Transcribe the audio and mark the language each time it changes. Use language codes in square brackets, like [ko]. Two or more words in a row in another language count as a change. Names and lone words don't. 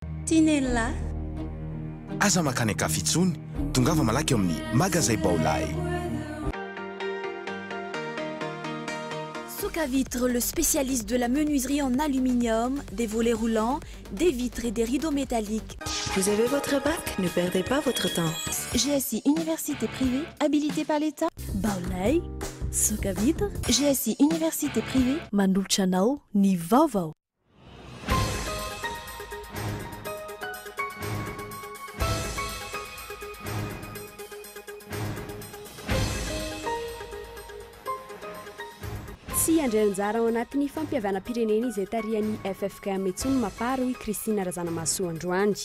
[mg] Tinella. Aza makany akafitsony, tongava malaky eo amin'ny magasin Baolay. [fr] Soka Vitre, le spécialiste de la menuiserie en aluminium, des volets roulants, des vitres et des rideaux métalliques. Vous avez votre bac? Ne perdez pas votre temps. GSI Université privée, habilitée par l'État. Baolay, Soka Vitre. GSI Université privée, [mg] Manolotra anao ny vaovao. Sy andrianjara ao anatin'ny fampiavana-pirenena izay tarihan'ny FFKM etsony maparo i Kristina Razanamasoa Androandy.